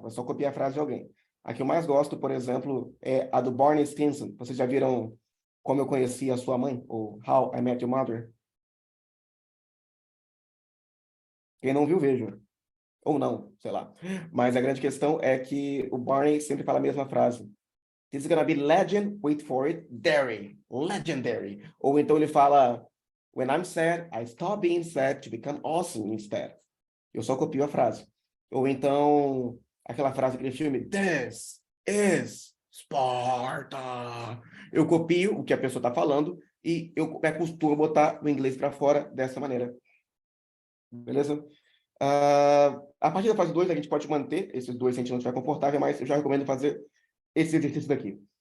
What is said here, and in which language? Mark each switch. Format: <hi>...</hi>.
<pt>Vai só copiar a frase de alguém. A que eu mais gosto, por exemplo, é a do Barney Stinson. Vocês já viram Como Eu Conheci a Sua Mãe? Ou How I Met Your Mother? Quem não viu, veja. Ou não, sei lá. Mas a grande questão é que o Barney sempre fala a mesma frase.</pt> <en>This is gonna be legend, wait for it, dairy, legendary.</en> <pt>Ou então ele fala,</pt> <en>when I'm sad, I stop being sad to become awesome instead.</en> <pt>Eu só copio a frase. Ou então, aquela frase daquele filme,</pt> <en>This is Sparta.</en> <pt>Eu copio o que a pessoa está falando e eu costumo botar o inglês para fora dessa maneira. Beleza? A partir da fase 2, a gente pode manter esses dois se a gente não estiver confortável, mas eu já recomendo fazer esse exercício daqui.</pt>